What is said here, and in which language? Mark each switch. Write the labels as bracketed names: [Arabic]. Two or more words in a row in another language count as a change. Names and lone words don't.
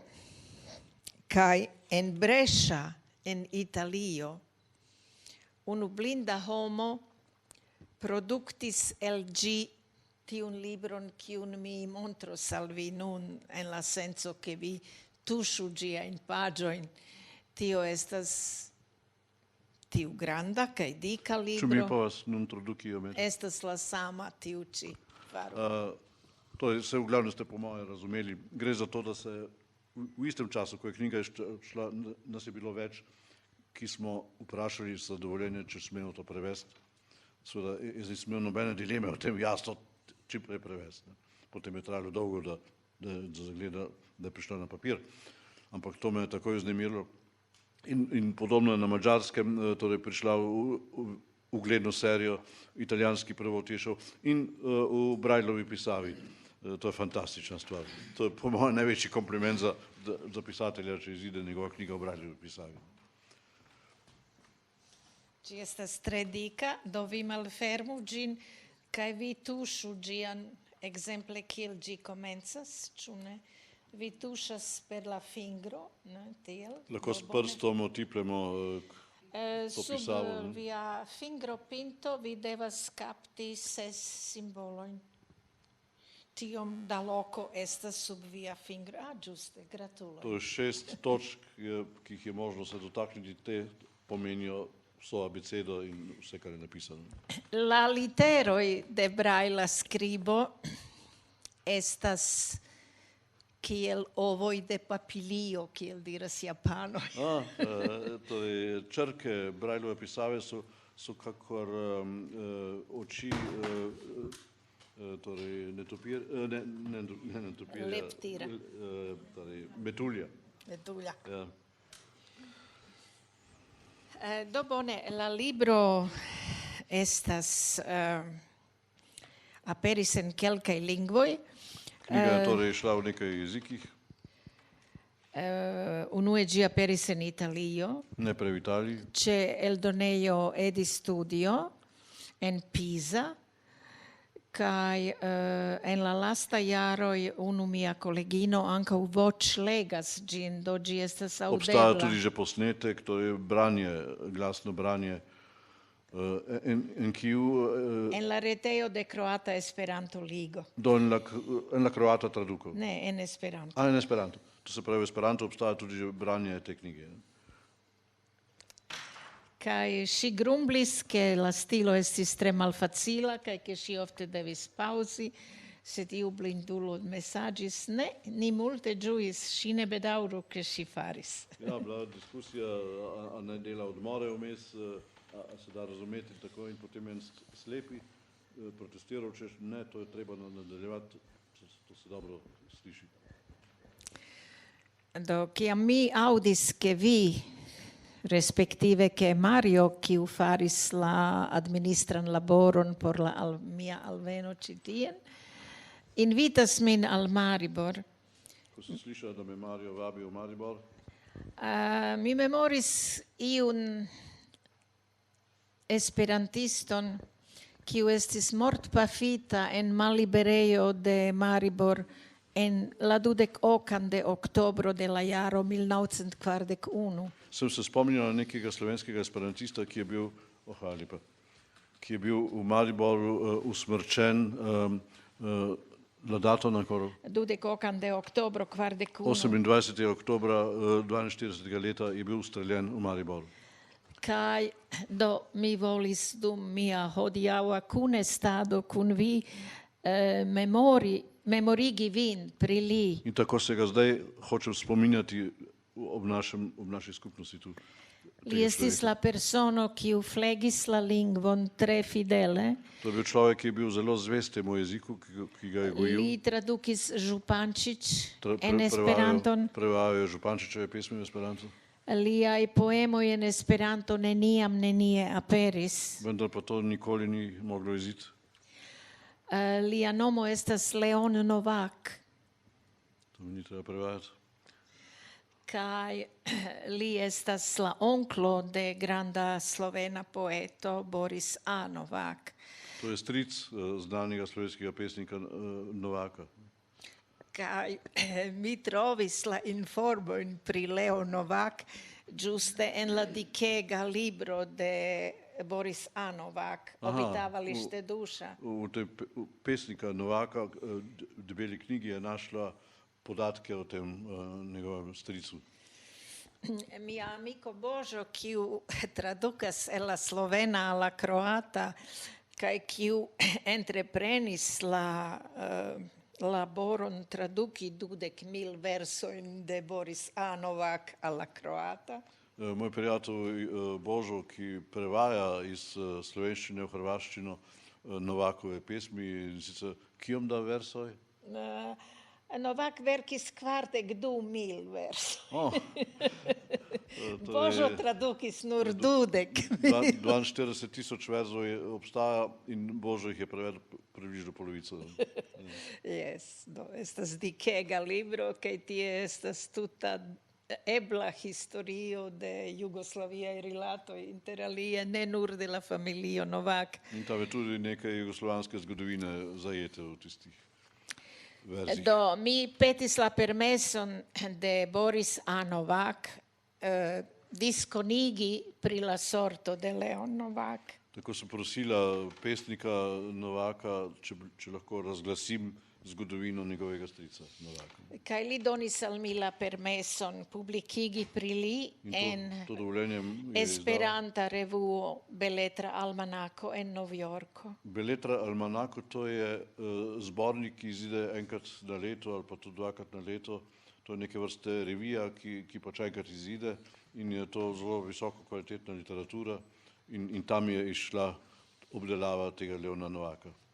[Esperanto] Kai en Brescia, en Italio, unu blinda homo productis el gi tiun libron kiun mi montros al vi nun, en la senso che vi tuŝu ĝiajn paĝojn. Tio estas tiu granda kaj dika [Slovenian] Če mi [Esperanto] libro. [Slovenian] pa vas [Esperanto] nun traduki iomete. Estas la sama tiu ĉi faro. [Slovenian] Torej, se v glavnem ste po moje razumeli. Gre za to, da se v istem času, ko je knjiga šla, nas je bilo več, ki smo vprašali za dovoljenje, če smemo to prevesti. Seveda, jaz nisem imel nobene dileme o tem, jasno, čim prej prevesti. Potem je trajalo dolgo, da zagleda, da je prišla na papir. Ampak to me je takoj vznemirilo. In podobno je na Madžarskem, torej prišla v ugledno serijo, italijanski prevod je šel in v Brajlovi pisavi. To je fantastična stvar. To je po mojem največji kompliment za pisatelja, če izide njegova knjiga v Brajlovi pisavi. [Esperanto] Ĝi estas tre dika, do vi malfermu ĝin kaj vi tuŝu ĝian ekzemple kiel ĝi komencas, ĉu ne? Vi tuŝas per la fingro, ne, tiel. [Slovenian] Lahko s prstom otiplemo to [Esperanto] Sub [Slovenian] pisavo. [Esperanto] via fingropinto vi devas kapti 6 simbolojn. Tiom da loko estas sub via fingro. Ĝuste, gratuloj. [Slovenian] To je 6 točk, ki jih je možno se dotakniti, te pomenijo vso abecedo in vse, kar je napisano. [Esperanto] La literoj de Braila skribo estas kiel ovoj de papilio, kiel diras japanoj. [Slovenian] Torej, črke Brajlove pisave so kakor oči torej ne netopirja, Leptira. Torej metulja. Metulja. Ja. [Esperanto] Do bone, la libro estas aperis en kelkaj lingvoj. [Slovenian] Knjiga je torej šla v nekaj jezikih, [Esperanto] Unue ĝi aperis en Italio, [Slovenian] ne pre v Italiji. [Esperanto] ĉe eldonejo Edi Studio en Pisa, kaj en la lasta jaroj unu mia kolegino ankaŭ voĉlegas ĝin, do ĝi estas [Slovenian] Obstaja [Esperanto] aŭdebla. [Slovenian] tudi že posnetek, to je branje, glasno branje, [Esperanto] en kiu En la retejo de Croata Esperanto Ligo. en la croata traduko. Ne, en Esperanto. [Slovenian] In Esperanto. To se pravi, v Esperanto obstaja tudi že branje te knjige. [Esperanto] Kaj ŝi grumblis, ke la stilo estis tre malfacila, kaj ke ŝi ofte devis paŭzi, sed iu blindulo mesaĝis, ne, ni multe ĝuis, ŝi ne bedaŭru, ke ŝi faris. [Slovenian] Ja, bila diskusija, a ne dela odmore vmes, a se da razumeti tako in potem en slepi protestiral, češ ne, to je treba nadaljevati, to se dobro sliši. [Esperanto] Do kiam mi aŭdis, ke vi, respektive ke Mario, kiu faris la administran laboron por la mia alveno ĉi tien, invitas min al Maribor. [Slovenian] Ko sem slišal, da me Mario vabi v Maribor, [Esperanto] Mi memoris iun esperantiston, kiu estis mortpafita en malliberejo de Maribor en la 28 de oktobro de la jaro 1941. [Slovenian] sem se spomnil na nekega slovenskega esperantista, ki je bil v Mariboru usmrčen [Esperanto] la dato [Slovenian] na koro [Esperanto] 28 de oktobro 41. [Slovenian] 28. oktobra 42. leta je bil ustreljen v Mariboru. [Esperanto] Kaj do mi volis dum mia hodiaŭa kunestado kun vi memorigi vin pri li. [Slovenian] In tako se ga zdaj hočem spominjati ob naši skupnosti tu. [Esperanto] Li estis la persono kiu flegis la lingvon tre fidele. [Slovenian] To je bil človek, ki je bil zelo zvest temu jeziku, ki ga je gojil. [Esperanto] Li tradukis Župančič en Esperanton. [Slovenian] Prevajal je Župančičeve pesmi v Esperanto. [Esperanto] Liaj poemoj en Esperanto nenie aperis. [Slovenian] Vendar pa to nikoli ni moglo iziti. [Esperanto] Lia nomo estas Leon Novak. [Slovenian] To mi ni treba prevajati. [Esperanto] Kaj li estas la onklo de granda slovena poeto Boris A. Novak. [Slovenian] To je stric znanega slovenskega pesnika Novaka. [Esperanto] Kaj mi trovis la informojn pri Leo Novak ĝuste en la dikega libro de Boris A. Novak, Obitavalište duša. [Slovenian] V tej pesnika Novaka debeli knjigi je našla podatke o tem njegovem stricu. [Esperanto] Mia amico Božo, kiu tradukas el la slovena al la kroata, kaj kiu entreprenis la laboron traduki 20.000 versojn de Boris A. Novak al la kroata. [Slovenian] Moj prijatelj Božo, ki prevaja iz slovenščine v hrvaščino Novakove pesmi, in sicer [Esperanto] kiom da versoj? Novak verkis 42.000 versoj. [Slovenian] To Božo je [Esperanto] tradukis nur 20. [Slovenian] 42.000 verzov obstaja in Božo jih je prevedel približno polovico. [Esperanto] Yes, estas dikega libro, kaj tie estas tuta ebla historio de jugoslaviaj rilatoj, inter alie ne nur de la familio Novak. [Slovenian] In tam je tudi nekaj jugoslovanske zgodovine zajete v tistih verzih. [Esperanto] Do mi petis la permeson de Boris A. Novak diskonigi pri la sorto de Leon Novak. [Slovenian] Tako sem prosila pesnika Novaka, če lahko razglasim zgodovino njegovega strica Novaka. [Esperanto] Kaj li donis al mi la permeson publikigi pri li en [Slovenian] To dovoljenje je izdal. [Esperanto] Esperanta revuo Beletra Almanako en Novjorko. Beletra Almanako, [Slovenian] to je zbornik, ki izide enkrat na leto ali pa tudi dvakrat na leto. To je neke vrste revija, ki pač enkrat izide in je to zelo visoko kvalitetna literatura in tam je išla obdelava tega Leona Novaka.